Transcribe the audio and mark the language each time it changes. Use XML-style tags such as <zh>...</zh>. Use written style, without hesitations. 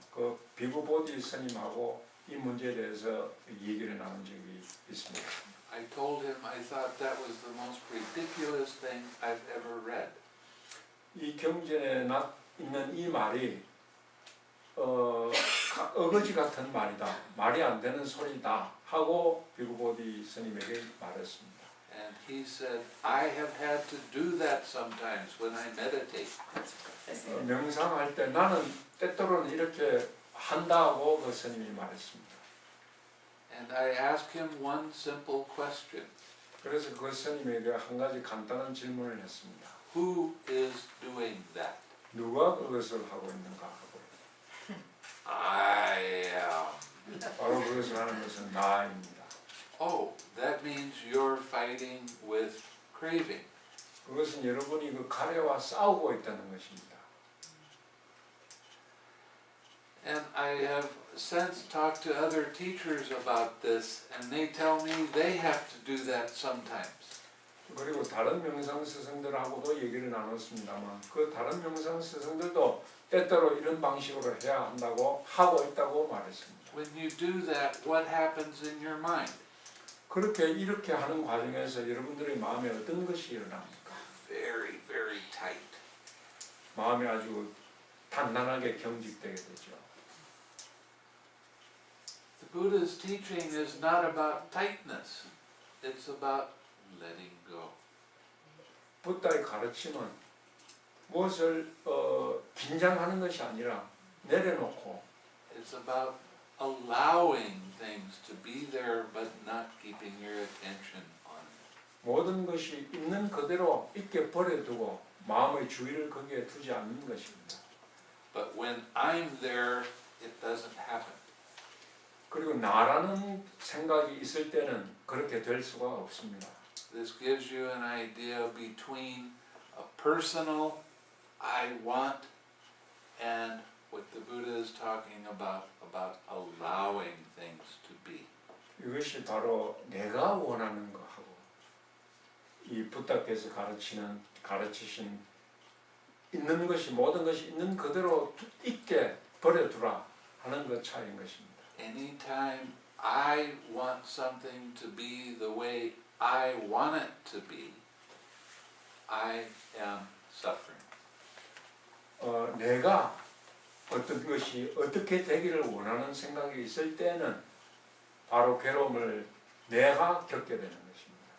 <ko>그 비구보디 스님하고 이 문제에 대해서 얘기를 나눈 적이 있습니다.</ko> <en>I told him I thought that was the most ridiculous thing I've ever read.</en> <ko>이 경전에 있는 이 말이 어거지 같은 말이다. 말이 안 되는 소리다 하고 비구보디 스님에게 말했습니다.</ko> <en>And he said, I have had to do that sometimes when I meditate.</en> <ko>명상할 때 나는 때때로는 이렇게 한다고 그 스님이 말했습니다.</ko> <en>And I asked him one simple question.</en> <ko>그래서 그 스님에게 한 가지 간단한 질문을 했습니다.</ko> <en>Who is doing that?</en> <ko>누가 그것을 하고 있는가 하고</ko> <en>I am.</en> <ko>바로 그것을 하는 것은 나입니다.</ko> <en>Oh, that means you're fighting with craving.</en> <ko>그것은 여러분이 그 가래와 싸우고 있다는 것입니다.</ko> <en>And I have since talked to other teachers about this, and they tell me they have to do that sometimes.</en> <ko>그리고 다른 명상 스승들하고도 얘기를 나눴습니다만 그 다른 명상 스승들도 때때로 이런 방식으로 해야 한다고 하고 있다고 말했습니다.</ko> <en>When you do that, what happens in your mind?</en> <ko>그렇게 이렇게 하는 과정에서 여러분들의 마음에 어떤 것이 일어납니까?</ko> <en>Very, very tight.</en> <ko>마음이 아주 단단하게 경직되게 되죠.</ko> <en>The Buddha's teaching is not about tightness. It's about letting go.</en> <ko>부다의 가르침은 무엇을 긴장하는 것이 아니라 내려놓고</ko> <en>It's about allowing things to be there but not keeping your attention on it.</en> <ko>모든 것이 있는 그대로 있게 버려두고 마음의 주의를 거기에 두지 않는 것입니다.</ko> <en>But when I'm there, it doesn't happen.</en> <ko>그리고 나라는 생각이 있을 때는 그렇게 될 수가 없습니다.</ko> <en>This gives you an idea between a personal I want and what the Buddha is talking about allowing things to be.</en> <ko>이것이 바로 내가 원하는 것하고 이 부다께서 가르치신 있는 것이 모든 것이 있는 그대로 있게 버려두라 하는 것 차이인 것입니다.</ko> <en>Anytime I want something to be the way I want it to be, I am suffering.</en> <ko>내가 어떤 것이 어떻게 되기를 원하는 생각이 있을 때는 바로 괴로움을 내가 겪게 되는 것입니다.</ko>